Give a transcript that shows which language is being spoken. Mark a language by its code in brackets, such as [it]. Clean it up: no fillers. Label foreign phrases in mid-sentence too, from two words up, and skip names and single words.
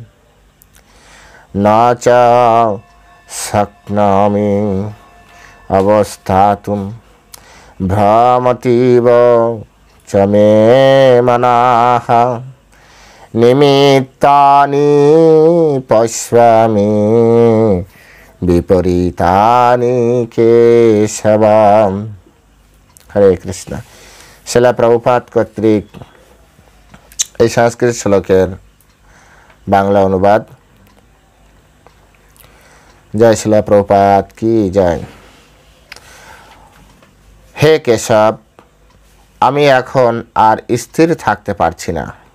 [sa] ন চ শক্নোমি অবস্থাতুম ভ্রামতিব চ মে মনঃ নিমিত্তানি পশ্যামি বিপরীতানি কেশবম। [bn] হরে কৃষ্ণ। শিলা প্রভুপাদ কর্তৃক এই সংস্কৃত শ্লোকের বাংলা অনুবাদ। জয় শিলা প্রভুপাদ কি জয়। হে কেশব, আমি এখন আর স্থির থাকতে পারছি না।